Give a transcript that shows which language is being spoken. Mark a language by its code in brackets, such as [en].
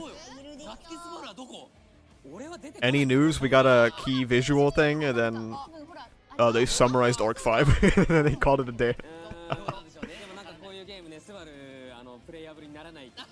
[ja] ガッキスボールはどこ？ [en] Any news? We got a key visual thing, and then they summarized Orc 5, and then they called it a day. [ja] でもなんかこういうゲームね、スバルプレイヤブルにならない。